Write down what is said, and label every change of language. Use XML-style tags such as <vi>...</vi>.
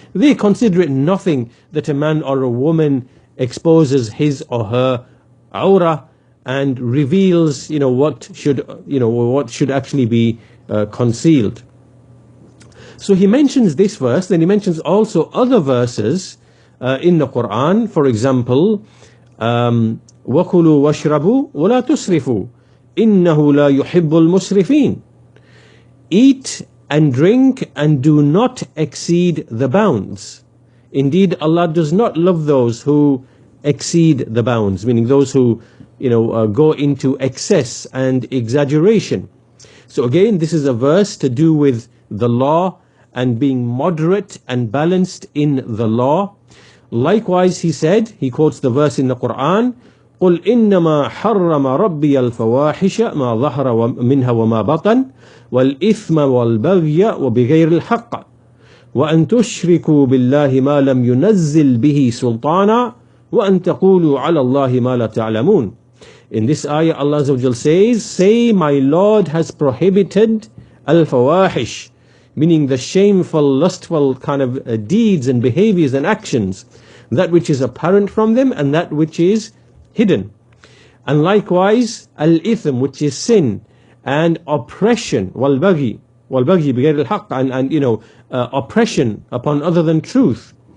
<en>They consider it nothing that a man or a woman exposes his or her aura and reveals what should actually be concealed. So he mentions this verse, then he mentions also other verses in the Quran. For example,</en> <ar>وَكُلُوا وَاشْرَبُوا وَلَا تُسْرِفُوا إِنَّهُ لَا يُحِبُّ الْمُسْرِفِينَ.</ar> <en>Eat and drink and do not exceed the bounds. Indeed, Allah does not love those who exceed the bounds, meaning those who go into excess and exaggeration. So again, this is a verse to do with the law and being moderate and balanced in the law. Likewise, he quotes the verse in the Quran,</en> <ar>قُلْ إِنَّمَا حَرَّمَ رَبِّيَ الْفَوَاحِشَ مَا ظَهَرَ مِنْهَا وَمَا بَطَنَ وَالْإِثْمَ وَالْبَغْيَ وَبِغَيْرِ الْحَقِّ وَأَن تُشْرِكُوا بِاللَّهِ مَا لَمْ يُنَزِّلْ بِهِ سُلْطَانًا وَأَن تَقُولُوا عَلَى اللَّهِ مَا لَا تَعْلَمُونَ.</ar> <en>In this ayah, Allah Azza wa Jal says, say, my Lord has prohibited al-fawahish, meaning the shameful, lustful kind of deeds and behaviors and actions, that which is apparent from them and that which is hidden. And likewise, al-ithm, which is sin, and oppression, wal-baghi bighayr al-haqq, and oppression upon other than truth.</en>